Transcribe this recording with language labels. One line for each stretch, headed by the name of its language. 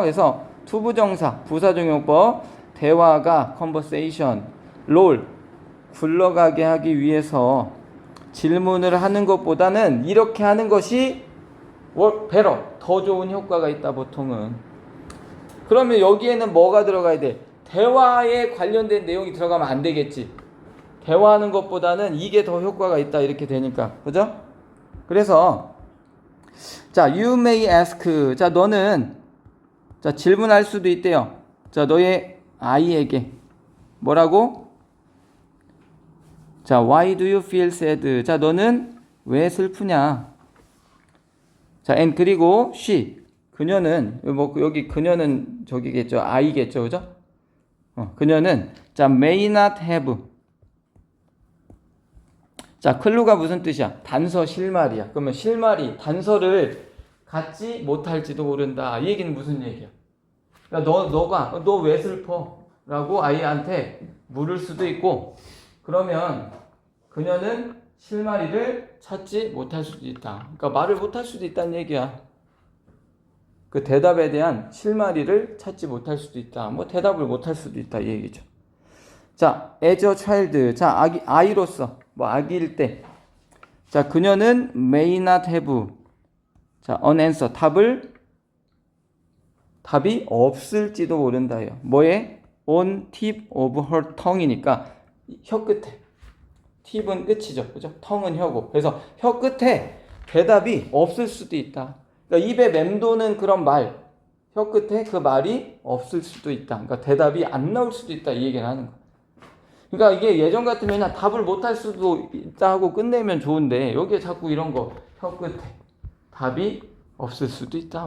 Korean: 그래서 투부정사, 부사종용법, 대화가 conversation, roll 굴러가게 하기 위해서 질문을 하는 것보다는 이렇게 하는 것이 better, 더 좋은 효과가 있다 보통은. 그러면 여기에는 뭐가 들어가야 돼? 대화에 관련된 내용이 들어가면 안 되겠지. 대화하는 것보다는 이게 더 효과가 있다 이렇게 되니까. 그죠?
English: 그래서 자, you may ask.
Korean: 자, 너는 자, 질문할 수도 있대요. 자, 너의 아이에게 뭐라고?
English: 자, why do you feel sad? 자,
Korean: 너는 왜 슬프냐? 자, and 그리고 she. 그녀는 뭐 여기 그녀는 저기겠죠. 아이겠죠. 그죠?
English: 그녀는 자, may not have.
Korean: 자, 클루가 무슨 뜻이야? 단서 실말이야. 그러면 실말이 단서를 갖지 못할지도 모른다. 이 얘기는 무슨 얘기야? 그러니까 너 왜 슬퍼? 라고 아이한테 물을 수도 있고, 그러면 그녀는 실마리를 찾지 못할 수도 있다. 그러니까 말을 못할 수도 있다는 얘기야. 그 대답에 대한 실마리를 찾지 못할 수도 있다. 뭐 대답을 못할 수도 있다 이 얘기죠.
English: 자, as a child.
Korean: 자, 아이로서 뭐 아기일 때.
English: 자, 그녀는 may not have. 자, an answer.
Korean: 답이 없을지도 모른다예요. 뭐에?
English: on tip of her tongue이니까
Korean: 혀 끝에. 팁은 끝이죠. 그죠? tongue은 혀고. 그래서 혀 끝에 대답이 없을 수도 있다. 그러니까 입에 맴도는 그런 말, 혀 끝에 그 말이 없을 수도 있다. 그러니까 대답이 안 나올 수도 있다. 이 얘기를 하는 거야. 그러니까 이게 예전 같으면 그냥 답을 못할 수도 있다 하고 끝내면 좋은데 여기에 자꾸 이런 거 혀 끝에 답이 없을 수도 있다.